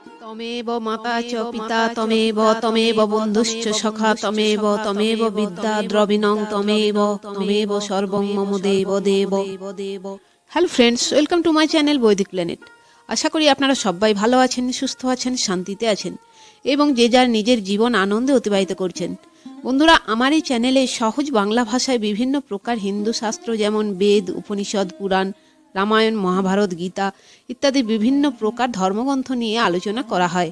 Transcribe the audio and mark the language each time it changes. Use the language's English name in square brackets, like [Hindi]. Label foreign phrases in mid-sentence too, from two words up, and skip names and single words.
[Sanskrit] তমেব মাতা চ পিতা তমেব তমেব বন্ধুশ্চ সখা তমেব তমেব বিদ্যা দ্রবিণং তমেব তমেব সর্বং মম দেব দেব দেব। [English] Hello friends, welcome to my channel [Bangla] বৈদিক প্ল্যানেট। আশা করি আপনারা সবাই ভালো আছেন, সুস্থ আছেন, শান্তিতে আছেন এবং যে যার নিজের জীবন আনন্দে অতিবাহিত করছেন। বন্ধুরা, আমার এই চ্যানেলে সহজ বাংলা ভাষায় বিভিন্ন প্রকার হিন্দু শাস্ত্র যেমন বেদ, উপনিষদ, পুরাণ, রামায়ণ, মহাভারত, গীতা ইত্যাদি বিভিন্ন প্রকার ধর্মগ্রন্থ নিয়ে আলোচনা করা হয়।